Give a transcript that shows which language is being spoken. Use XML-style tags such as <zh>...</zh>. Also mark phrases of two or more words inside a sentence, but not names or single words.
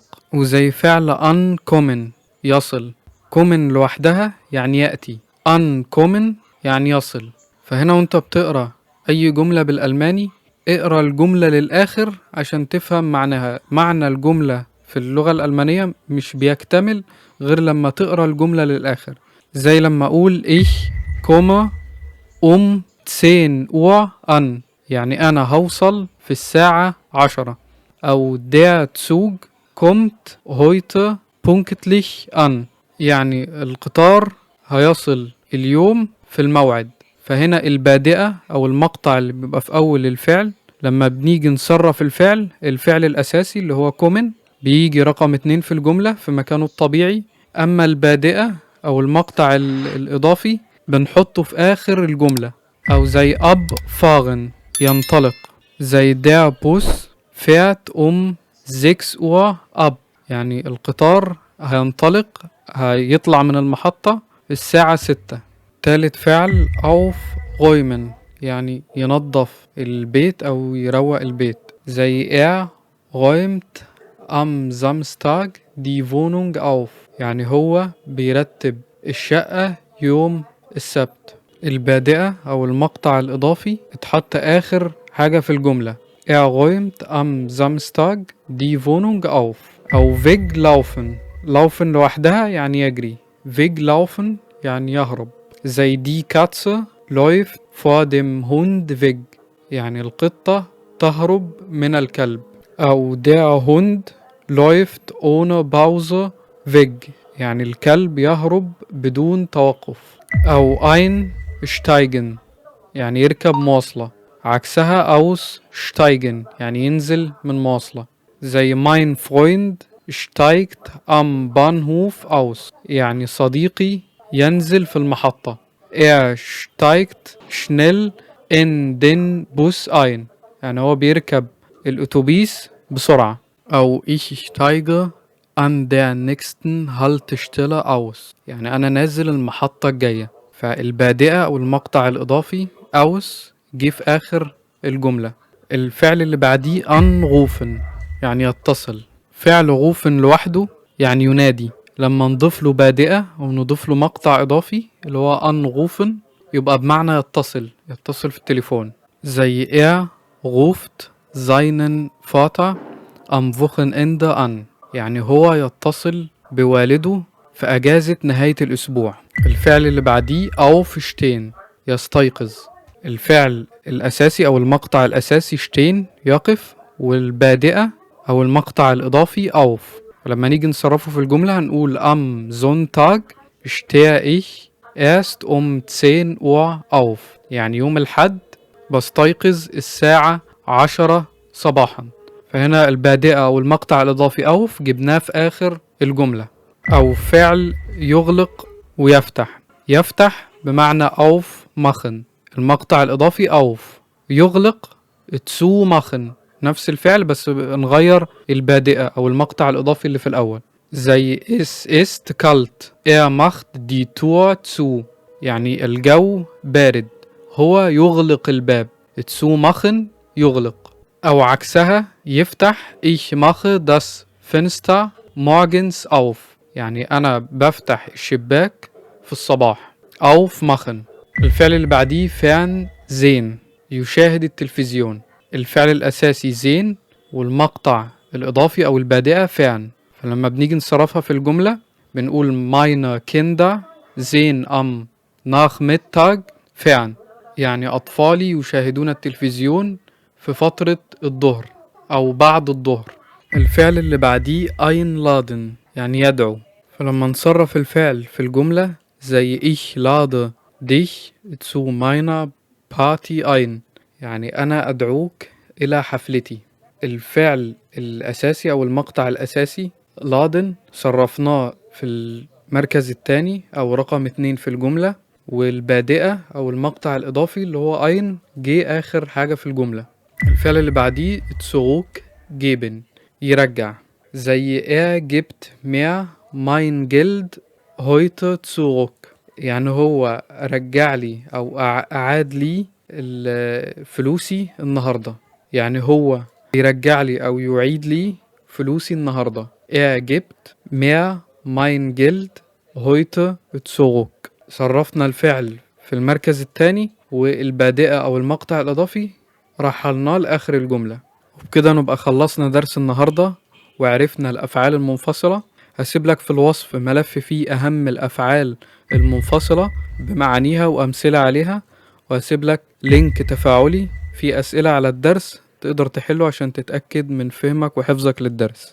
<ar>وزي فعل أنكومن يصل، كومن لوحدها يعني يأتي، أنكومن يعني يصل. فهنا وانت بتقرأ أي جملة بالألماني اقرأ الجملة للآخر عشان تفهم معناها. معنى الجملة في اللغة الألمانية مش بيكتمل غير لما تقرأ الجملة للآخر. زي لما أقول</ar> <de>ich komme 10 Uhr an،</de> <ar>يعني أنا هوصل في الساعة 10.</ar> <de>أو der Zug kommt heute pünktlich an،</de> <ar>يعني القطار هيصل اليوم في الموعد. فهنا البادئة أو المقطع اللي بيبقى في أول الفعل لما بنيجي نصرف الفعل الأساسي اللي هو كومن بيجي رقم 2 في الجملة في مكانه الطبيعي. أما البادئة أو المقطع الإضافي بنحطه في آخر الجملة. أو زي</ar> <de>ab fahren</de> <ar>ينطلق، زي</ar> <de>der Bus fährt 6 Uhr ab،</de> <ar>يعني القطار هينطلق هيطلع من المحطة الساعة 6. تالت فعل</ar> <de>auf räumen,</de> <ar>يعني ينظف البيت أو يروق البيت، زي</ar> <de>räumt am Samstag die Wohnung auf،</de> <ar>يعني هو بيرتب الشقة يوم السبت. البادئة أو المقطع الإضافي اتحط آخر حاجة في الجملة.</ar> <de>räumt am Samstag die Wohnung auf. أو weglaufen، laufen</de> <ar>لوحدها يعني يجري،</ar> <de>weglaufen</de> <ar>يعني يهرب، زي</ar> <de>die Katze läuft vor dem Hund weg،</de> <ar>يعني القطة تهرب من الكلب.</ar> <de>أو der Hund läuft ohne Pause weg،</de> <ar>يعني الكلب يهرب بدون توقف. أو einsteigen يعني يركب مواصلة، عكسها aussteigen يعني ينزل من مواصلة، زي</ar> <de>mein Freund steigt am Bahnhof aus،</de> <ar>يعني صديقي ينزل في المحطة.</ar> <de>steigt schnell in den Bus ein،</de> <ar>يعني هو بيركب الأتوبيس بسرعة.</ar> <de>أو ich steige an der nächsten Haltestelle aus،</de> <ar>يعني أنا نازل المحطة الجاية. فالبادئة أو المقطع الإضافي aus جه في آخر الجملة. الفعل اللي بعديه anrufen يعني يتصل. فعل غوفن لوحده يعني ينادي، لما نضيف له بادئة أو نضيف له مقطع إضافي اللي هو anrufen يبقى بمعنى يتصل في التليفون، زي</ar> <de>ruft seinen Vater am Wochenende an،</de> <ar>يعني هو يتصل بوالده في أجازة نهاية الأسبوع. الفعل اللي بعديه aufstehen يستيقظ. الفعل الأساسي أو المقطع الأساسي شتين يقف، والبادئة أو المقطع الإضافي أوف. ولما نيجي نصرفه في الجملة هنقول</ar> <de>am Sonntag stehe ich erst 10 Uhr auf،</de> <ar>يعني يوم الحد بستيقظ الساعة 10 صباحا. فهنا البادئة أو المقطع الإضافي أوف جبناه في آخر الجملة. أو فعل يغلق ويفتح، يفتح بمعنى</ar> <de>auf machen,</de> <ar>المقطع الإضافي أوف. يغلق</ar> <de>zu machen,</de> <ar>نفس الفعل بس نغير البادئة أو المقطع الإضافي اللي في الأول.</ar> <de>زي es ist kalt macht die Tür zu،</de> <ar>يعني الجو بارد، هو يغلق الباب.</ar> <de>zu machen</de> <ar>يغلق. أو عكسها يفتح</ar> <de>ich mache das Fenster morgens auf،</de> <ar>يعني أنا بفتح الشباك في الصباح. aufmachen. الفعل اللي بعديه فعل sehen، يشاهد التلفزيون. الفعل الأساسي sehen والمقطع الإضافي أو البادئة فعل. فلما بنيجي نصرفها في الجملة بنقول</ar> <de>meine Kinder sehen am Nachmittag fern،</de> <ar>يعني أطفالي يشاهدون التلفزيون في فترة الظهر أو بعد الظهر. الفعل اللي بعديه einladen، يعني يدعو. فلما نصرف الفعل في الجملة زي</ar> <de>ich lade dich zu meiner Party ein،</de> <ar>يعني أنا أدعوك إلى حفلتي. الفعل الأساسي أو المقطع الأساسي لادن صرفناه في المركز الثاني أو رقم 2 في الجملة، والبادئة أو المقطع الإضافي اللي هو أين جه آخر حاجة في الجملة. الفعل اللي بعديه</ar> <de>zurück geben،</de> <ar>يرجع.</ar> <de>زي gibt mir mein Geld heute zurück،</de> <ar>يعني هو رجع لي أو أعاد لي فلوسي النهاردة، يعني هو يرجع لي أو يعيد لي فلوسي النهاردة. gibt mir mein Geld heute zurück. صرفنا الفعل في المركز الثاني، والبادئة أو المقطع الإضافي رحلناه لآخر الجملة. وبكده نبقى خلصنا درس النهاردة وعرفنا الأفعال المنفصلة. هسيب لك في الوصف ملف فيه أهم الأفعال المنفصلة بمعانيها وأمثلة عليها، وهسيب لك لينك تفاعلي فيه أسئلة على الدرس تقدر تحله عشان تتأكد من فهمك وحفظك للدرس.</ar>